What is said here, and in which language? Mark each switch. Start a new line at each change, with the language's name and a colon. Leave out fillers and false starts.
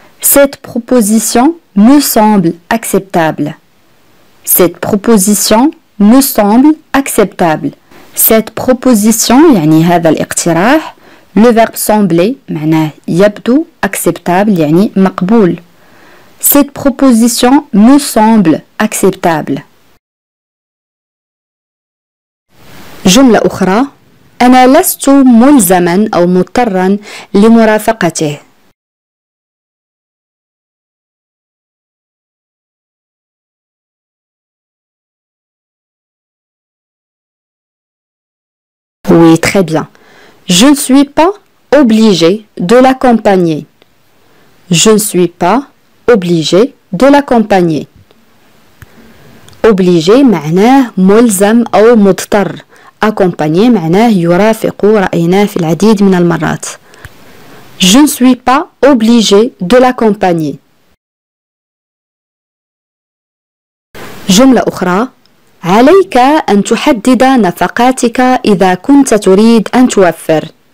French: Cette proposition me semble acceptable. Cette proposition me semble acceptable. Cette proposition
Arabic: يعني هذا الاقتراح
French: le verbe sembler
Arabic: معناه يبدو acceptable يعني مقبول.
French: Cette proposition me semble acceptable.
Arabic: جملة أخرى أنا لست ملزما أو مضطرا لمرافقته.
French: Oui, très bien. Je ne suis pas obligé de l'accompagner. Je ne suis pas obligé de l'accompagner.
Arabic: Obligé معناه ملزم أو مضطر. Accompagner معناه يرافق رأيناه في العديد من المرات.
French: Je ne suis pas obligé de l'accompagner.
Arabic: جملة أخرى عليك أن تحدد نفقاتك إذا كنت تريد أن توفر.